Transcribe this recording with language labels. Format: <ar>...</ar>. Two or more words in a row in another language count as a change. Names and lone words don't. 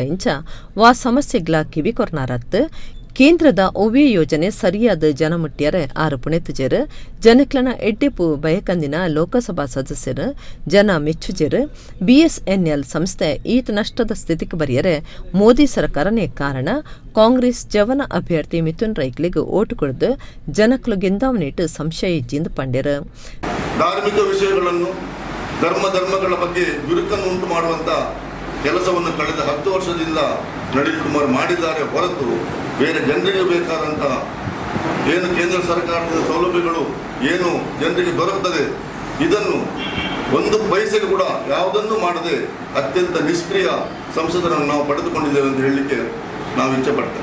<tcy>ಇಂಚ ವಾ ಸಮಸ್ಯೆಗ್ಲ ಕಿವಿ ಕೊರ್ನಾರತ್ ಕೇಂದ್ರದ ಒವ್ವೆ ಯೋಜನೆ ಸರಿಯಾದ ಜನ ಮುಟ್ಟ್ಯರೆ ಆರು ಪುಣೆತುಜೆರು ಜನಕ್ಲನ ಎಡ್ಡೆಪು ಬಯಕಂದಿನ ಲೋಕಸಭಾ ಸದಸ್ಯರು ಜನ ಮೆಚ್ಚುಜೆರು ಬಿಎಸ್ಎನ್ಎಲ್ ಸಂಸ್ಥೆ ಈತ ನಷ್ಟದ ಸ್ಥಿತಿಗೆ ಬರೆಯರೆ ಮೋದಿ ಸರ್ಕಾರನೇ ಕಾರಣ ಕಾಂಗ್ರೆಸ್ ಜವನ ಅಭ್ಯರ್ಥಿ ಮಿಥುನ್ ರೈಕ್ಲಿಗೆ ಓಟು ಕೊಡದು ಜನಕ್ಲು ಗೆಂದಾವನಿಟ್ಟು ಸಂಶಯ ಇಜ್ಜಿಂದು ಪಂಡ್ಯರು.</tcy> <kn>ಧಾರ್ಮಿಕ ವಿಷಯಗಳನ್ನು ಧರ್ಮಗಳ ಬಗ್ಗೆ ಬಿರುಕನ್ನು ಉಂಟು ಮಾಡುವಂತ ಕೆಲಸವನ್ನು ಕಳೆದ 10 ವರ್ಷದಿಂದ ನಳಿನ್ ಕುಮಾರ್ ಮಾಡಿದ್ದಾರೆ ಹೊರತು ಬೇರೆ ಜನರಿಗೆ ಬೇಕಾದಂಥ ಏನು ಕೇಂದ್ರ ಸರ್ಕಾರದ ಸೌಲಭ್ಯಗಳು ಏನು ಜನರಿಗೆ ದೊರಕುತ್ತದೆ ಇದನ್ನು ಒಂದು ಪೈಸೆಗೆ ಕೂಡ ಯಾವುದನ್ನು ಮಾಡದೆ ಅತ್ಯಂತ ನಿಷ್ಕ್ರಿಯ ಸಂಸದರನ್ನು ನಾವು ಪಡೆದುಕೊಂಡಿದ್ದೇವೆ ಅಂತ ಹೇಳಲಿಕ್ಕೆ ನಾವು ಇಚ್ಛೆಪಡ್ತೇವೆ.</kn>